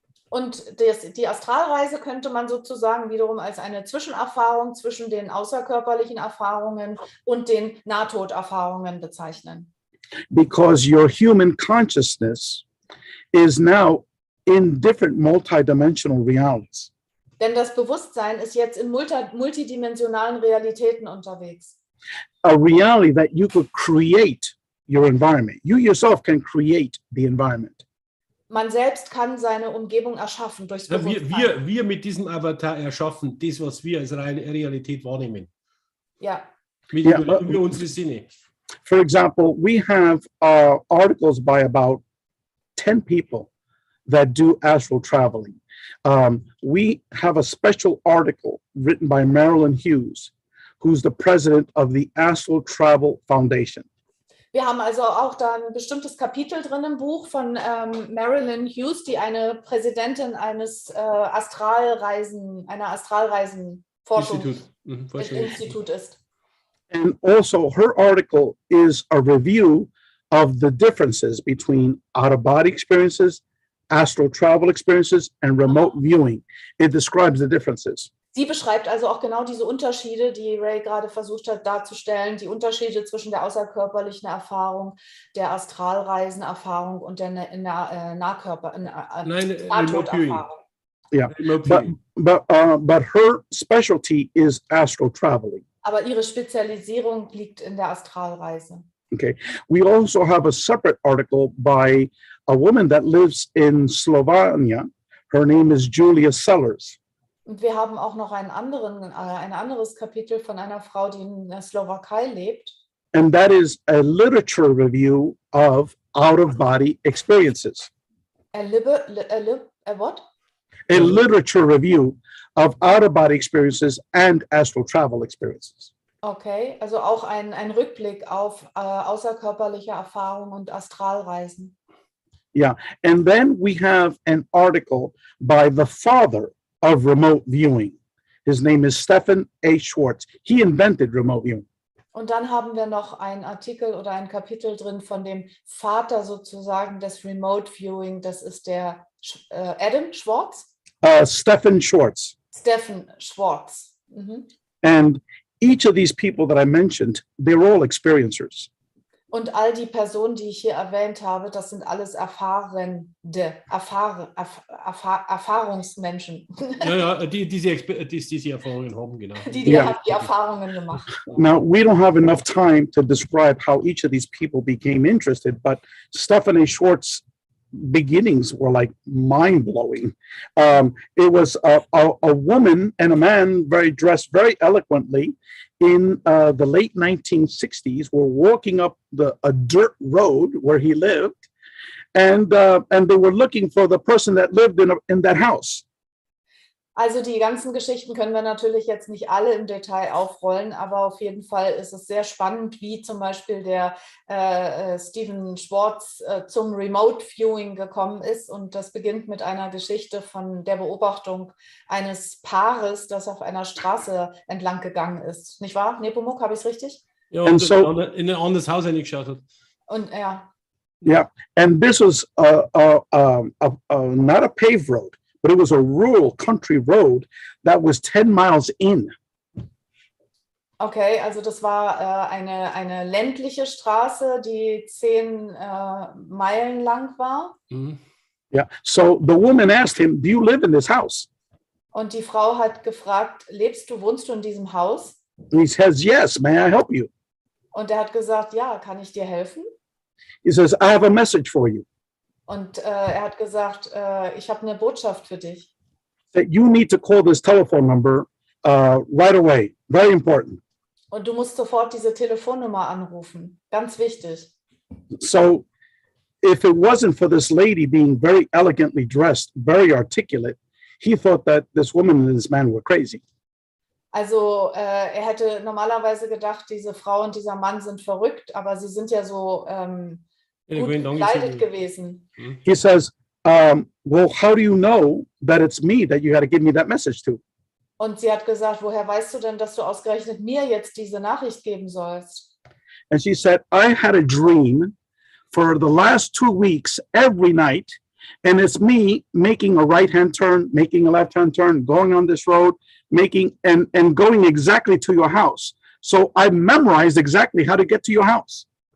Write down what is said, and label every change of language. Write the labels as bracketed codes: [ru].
[de] Und die Astralreise könnte man sozusagen wiederum als eine Zwischenerfahrung zwischen den außerkörperlichen Erfahrungen und den Nahtoderfahrungen bezeichnen. [en] Because your human consciousness is now in different multidimensional realities. [de] Denn das Bewusstsein ist jetzt in multidimensionalen Realitäten unterwegs. [en] A reality that you could create your environment. You yourself can create the environment. [de] Man selbst kann seine Umgebung erschaffen durchs Bewusstsein. Wir mit diesem Avatar erschaffen das, was wir als reine Realität wahrnehmen. Ja. Über unsere Sinne. [en] For example, we have articles by about 10 people that do astral traveling. We have a special article written by Marilyn Hughes, who's the president of the Astral Travel Foundation. [de] Wir haben also auch da ein bestimmtes Kapitel drin im Buch von Marilyn Hughes, die eine Präsidentin einer Astralreisenforschungsinstitut ist. [en] And also her article is a review of the differences between out-of-body experiences, astral travel experiences, and remote viewing. It describes the differences. [de] Sie beschreibt also auch genau diese Unterschiede, die Ray gerade versucht hat darzustellen, die Unterschiede zwischen der außerkörperlichen Erfahrung, der Astralreisenerfahrung und der Nahtoderfahrung. [en] Yeah, but her specialty is astral traveling. [de] Aber ihre Spezialisierung liegt in der Astralreise. [en] Okay, we also have a separate article by a woman that lives in Slovenia. Her name is Julia Sellers. [de] Und wir haben auch noch ein anderes Kapitel von einer Frau, die in der Slowakei lebt. [en] And that is a literature review of out-of-body experiences. What? A literature review of out-of-body experiences and astral travel experiences. [de] Okay, also auch ein Rückblick auf außerkörperliche Erfahrungen und Astralreisen. [en] Yeah, and then we have an article by the father of remote viewing. His name is Stephen A. Schwartz. He invented remote viewing. [de] Und dann haben wir noch einen Artikel oder ein Kapitel drin von dem Vater sozusagen des Remote Viewing. Das ist der Adam Schwartz? Stephen Schwartz. Stephen Schwartz. Mhm. [en] And each of these people that I mentioned, they're all experiencers. [de] Und all die Personen, die ich hier erwähnt habe, das sind alles Erfahrungsmenschen. Ja, diese Erfahrungen haben, genau. Die haben die Erfahrungen gemacht. [en] Now, we don't have enough time to describe how each of these people became interested, but Stephanie Schwartz's beginnings were like mind-blowing. It was a woman and a man dressed very eloquently in the late 1960s were walking up a dirt road where he lived, and they were looking for the person that lived in that house. [de] Also die ganzen Geschichten können wir natürlich jetzt nicht alle im Detail aufrollen, aber auf jeden Fall ist es sehr spannend, wie zum Beispiel der Stephen Schwartz zum Remote Viewing gekommen ist. Und das beginnt mit einer Geschichte von der Beobachtung eines Paares, das auf einer Straße entlang gegangen ist. Nicht wahr, Nepomuk, habe ich es richtig? Ja, und in ein anderes Haus reingeschaut hat. Und ja. [en] Yeah, and this was not a paved road, but it was a rural country road that was 10 miles in. [de] Okay, also das war eine ländliche Straße, die 10 Meilen lang war. Mhm. [en] Yeah, so the woman asked him, "Do you live in this house?" [de] Und die Frau hat gefragt, wohnst du in diesem Haus? [en] And he says, "Yes, may I help you?" [de] Und er hat gesagt, ja, kann ich dir helfen? [en] He says, "I have a message for you. [de] Und er hat gesagt, ich habe eine Botschaft für dich. [en] That you need to call this telephone number right away. Very important." [de] Und du musst sofort diese Telefonnummer anrufen. Ganz wichtig. [en] So if it wasn't for this lady being very elegantly dressed, very articulate, he thought that this woman and this man were crazy. [de] Also er hätte normalerweise gedacht, diese Frau und dieser Mann sind verrückt, aber sie sind ja so gut gekleidet gewesen. [en] He says, well, how do you know that it's me that you had to give me that message to? [de] Und sie hat gesagt, woher weißt du denn, dass du ausgerechnet mir jetzt diese Nachricht geben sollst? [en] And she said, I had a dream for the last 2 weeks every night, and it's me making a right-hand turn, making a left-hand turn, going on this road, making and going exactly to your house. So I memorized exactly how to get to your house.